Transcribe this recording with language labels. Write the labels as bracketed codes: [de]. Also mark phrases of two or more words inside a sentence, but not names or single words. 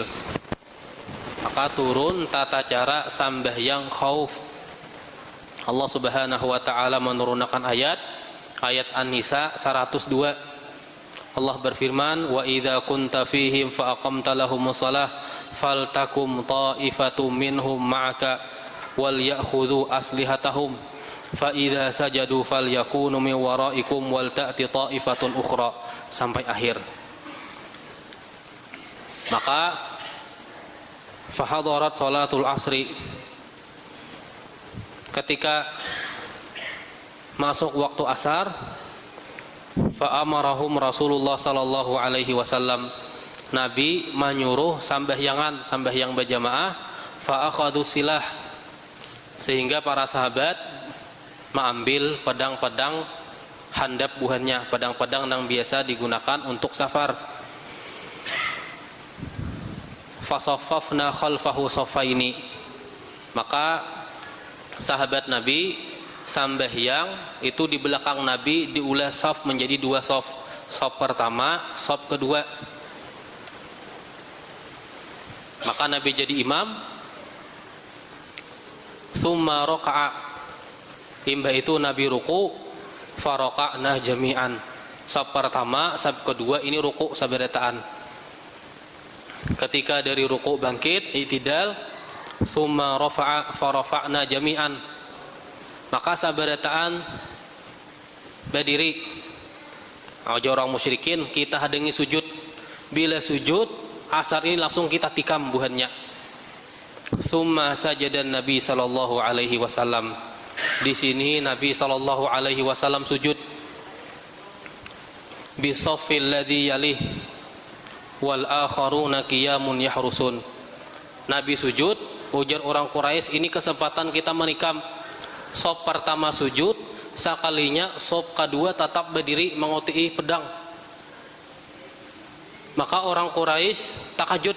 [bjn] Maka turun tata cara sambahyang khauf. Allah [ar] سبحانه وتعالى [bjn] menurunkan ayat An-Nisa 102. [ar] Allah berfirman, "وإذا كنت فيهم فأقمت لهم الصلاة فلتقم طائفة منهم معك وليأخذوا أسلحتهم فإذا سجدوا فليكونوا من ورائكم ولتأت طائفة أخرى." [bjn] Sampai akhir. Maka [ar] فحضرت صلاة العصر, [bjn] ketika masuk waktu asar, [ar] فأمرهم رسول الله صلى الله عليه وسلم, [bjn] Nabi menyuruh sambahyang berjamaah, [ar] فأخذوا السلاح, [bjn] sehingga para sahabat mengambil pedang-pedang handap buhannya, pedang-pedang yang biasa digunakan untuk safar. [ar] فصففنا خلفه صفين, [bjn] maka sahabat Nabi sambahyang itu di belakang Nabi diulah saf menjadi dua saf. Saf pertama, saf kedua. Maka Nabi jadi imam. [ar] ثم ركع, [bjn] imbah itu Nabi ruku, [ar] فركعنا جميعا. [bjn] Saf pertama, saf kedua ini ruku saberetaan. Ketika dari ruku bangkit, i'tidal, [ar] ثم رفع فرفعنا جميعا, [bjn] maka saberetaan berdiri. Orang musyrikin kita hadangi sujud. Bila sujud asar ini langsung kita tikam buhannya. [ar] ثم سجد النبي صلى الله عليه وسلم. [bjn] Di sini Nabi [ar] صلى الله عليه وسلم [bjn] sujud. [ar] بالصف الذي يليه والآخرون قيام يحرسون. [bjn] Nabi sujud, ujar orang Quraisy, ini kesempatan kita menikam. Sop pertama sujud, sekalinya sop kedua tetap berdiri mengutii pedang. Maka orang Quraisy takajud.